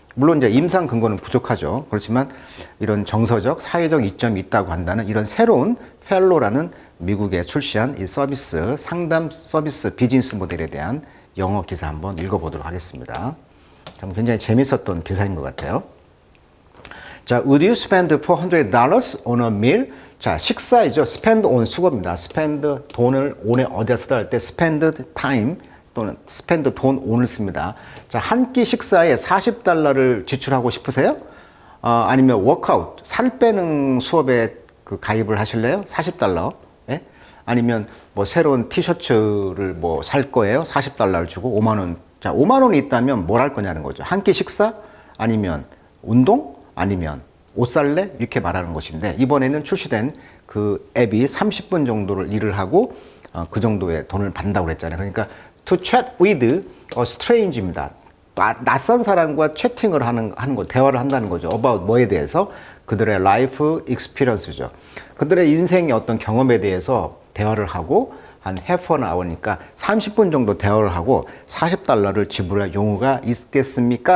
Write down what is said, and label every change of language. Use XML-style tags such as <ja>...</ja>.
<ko>물론 이제 임상 근거는 부족하죠. 그렇지만 이런 정서적, 사회적 이점이 있다고 한다는 이런 새로운 펠로라는 미국에 출시한 이 서비스, 상담 서비스 비즈니스 모델에 대한 영어 기사 한번 읽어보도록 하겠습니다. 굉장히 재밌었던 기사인 것 같아요. 자,</ko> <en>would you spend $400 on a meal?</en> <ko>자, 식사이죠. spend on 수고입니다. spend 돈을 on에 어디다 쓰다 할 때 spend time 또는 spend 돈 on을 씁니다. 자, 한 끼 식사에 $40를 지출하고 싶으세요? 아니면 워크아웃, 살 빼는 수업에 가입을 하실래요? $40. 예? 아니면 뭐 새로운 티셔츠를 뭐 살 거예요? $40를 주고 5만 원. 자, 5만 원이 있다면 뭘 할 거냐는 거죠. 한 끼 식사? 아니면 운동? 아니면 옷 살래? 이렇게 말하는 것인데 이번에는 출시된 그 앱이 30분 정도를 일을 하고 그 정도의 돈을 받는다고 그랬잖아요. 그러니까</ko> <en>to chat with a strange입니다.</en> <ko>낯선 사람과 채팅을 하는 거, 대화를 한다는 거죠. about 뭐에 대해서? 그들의 life experience죠. 그들의 인생의 어떤 경험에 대해서 대화를 하고 한</ko> <en>half an hour</en> <ko>니까 30분 정도 대화를 하고 $40를 지불할 용의가 있겠습니까?</ko>